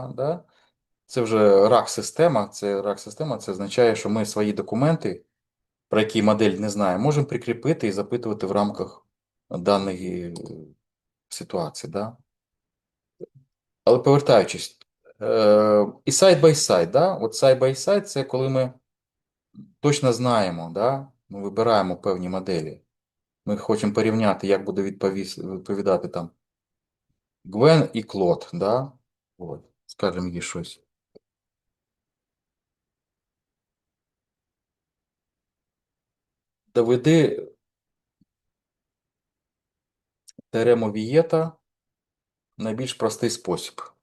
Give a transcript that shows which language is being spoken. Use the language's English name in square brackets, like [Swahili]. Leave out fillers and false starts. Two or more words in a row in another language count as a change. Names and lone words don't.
[Ukrainian] Да? Це вже RAG-система. Це RAG-система, це означає, що ми свої документи, про які модель не знає, можемо прикріпити і запитувати в рамках даної ситуації. Да? Але повертаючись, і [English] side-by-side, [Ukrainian] да? От [English] side-by-side [Ukrainian] це коли ми точно знаємо, да? Ми вибираємо певні моделі. Ми хочемо порівняти, як буде відповідати там Гвен і Клод, да? От, скажемо їй щось. Доведи теорему Вієта в найбільш простий спосіб.